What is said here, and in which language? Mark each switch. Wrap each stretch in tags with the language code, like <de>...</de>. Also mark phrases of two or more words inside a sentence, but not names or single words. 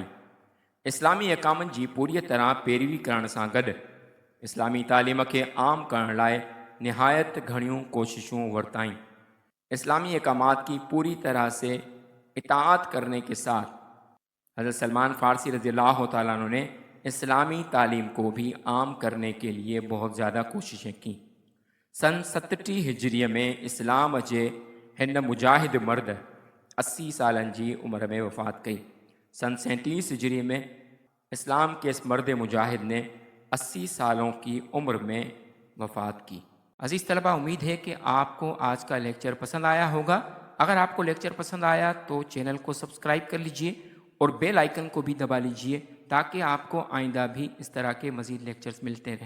<sd>اسلامی احکامن جی پوری طرح پیروی کرن سان گڈ اسلامی تعلیم کے عام کرن لائے نہایت گھڑیوں کوششوں ورتائیں۔</sd> <ur>اسلامی احکامات کی پوری طرح سے اطاعت کرنے کے ساتھ حضرت سلمان فارسی رضی اللہ تعالیٰ عنہ نے اسلامی تعلیم کو بھی عام کرنے کے لیے بہت زیادہ کوششیں کیں۔</ur> <sd>सन 67 हिजरीअ में इस्लाम जे हिन मुजाहिद मर्द 80 सालनि जी उम्र में वफ़ात कई।</sd> <ur>سن 37 ہجری میں اسلام کے اس مرد مجاہد نے 80 سالوں کی عمر میں وفات کی. عزیز طلبہ، امید ہے کہ آپ کو آج کا لیکچر پسند آیا ہوگا. اگر آپ کو لیکچر پسند آیا تو چینل کو سبسکرائب کر لیجیے اور بیل آئیکن کو بھی دبا لیجیے تاکہ آپ کو آئندہ بھی اس طرح کے مزید لیکچرز ملتے رہیں.</ur>